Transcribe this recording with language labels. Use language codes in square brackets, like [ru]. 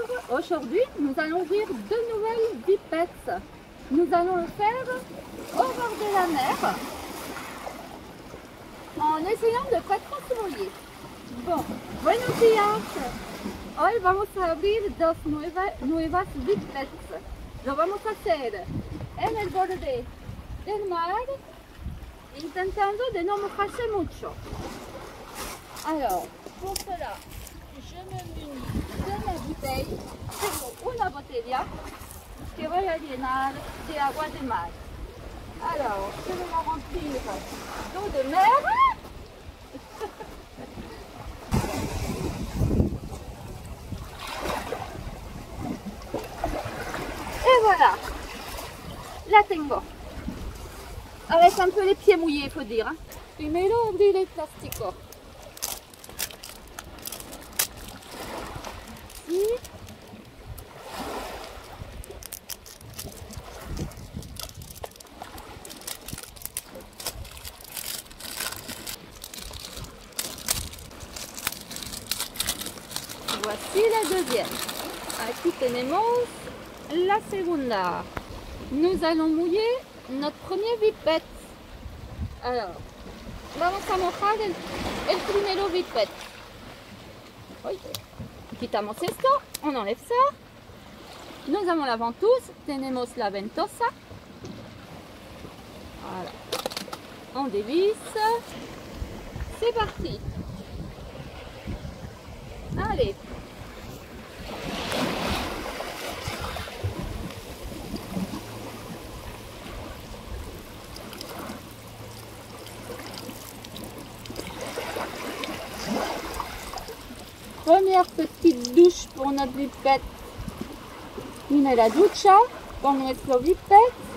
[fr] aujourd'hui, nous allons ouvrir 2 nouvelles pipettes. Nous allons le faire au bord de la mer, en essayant de ne pas trop se mouiller. [es] Bon, buenos días. Hoy vamos a abrir 2 nuevas pipettes. Lo vamos a hacer en el borde del mar, intentando de no mojarse mucho. [fr] Alors, pour cela, je me munis de ma bouteille. [es] Tengo una botella que voy a llenar de agua de mar. [fr] Alors, je vais la remplir d'eau de mer. Et voilà, [es] la tengo. [fr] Avec un peu les pieds mouillés, il faut dire. [es] Primero abrir el plástico. [fr] Voici la deuxième. [es] Aquí tenemos la segunda. [fr] Nous allons mouiller notre premier pipette. [es] Alors, vamos a mojar el primero pipette. Oui. Quitamos esto, [fr] on enlève ça. Nous avons la ventouse, [es] tenemos la ventosa. [fr] Voilà. On dévisse. C'est parti. Allez. Première petite douche pour notre pipette. [es] Une la ducha con nuestro pipette.